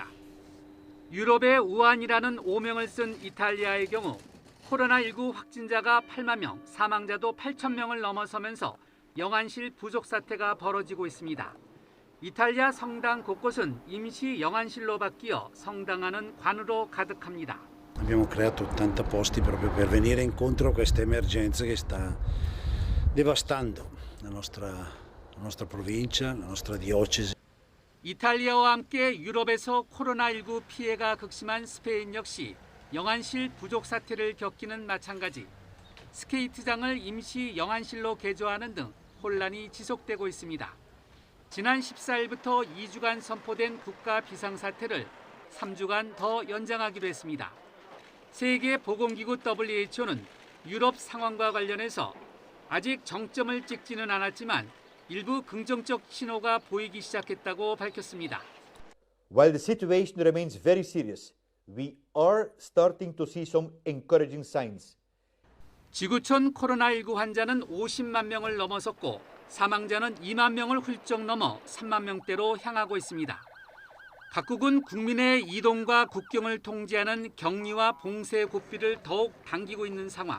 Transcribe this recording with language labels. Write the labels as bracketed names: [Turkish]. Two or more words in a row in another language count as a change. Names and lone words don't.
[Korean] 유럽의 우한이라는 오명을 쓴 이탈리아의 경우 코로나19 확진자가 8만 명, 사망자도 8천 명을 넘어서면서 영안실 부족 사태가 벌어지고 있습니다. 이탈리아 성당 곳곳은 임시 영안실로 바뀌어 성당안은 관으로 가득합니다. [Italian] Abbiamo creato 80 posti proprio per venire incontro a questa emergenza che sta devastando la nostra provincia, la nostra diocesi. [Korean] 이탈리아와 함께 유럽에서 코로나19 피해가 극심한 스페인 역시 영안실 부족 사태를 겪기는 마찬가지. 스케이트장을 임시 영안실로 개조하는 등 혼란이 지속되고 있습니다. 지난 14일부터 2주간 선포된 국가 비상사태를 3주간 더 연장하기로 했습니다. 세계보건기구 WHO는 유럽 상황과 관련해서 아직 정점을 찍지는 않았지만 일부 긍정적 신호가 보이기 시작했다고 밝혔습니다. [English] While the situation remains very serious, we are starting to see some encouraging signs. [Korean] 지구촌 코로나19 환자는 50만 명을 넘어섰고 사망자는 2만 명을 훌쩍 넘어 3만 명대로 향하고 있습니다. 각국은 국민의 이동과 국경을 통제하는 격리와 봉쇄 고삐를 더욱 당기고 있는 상황.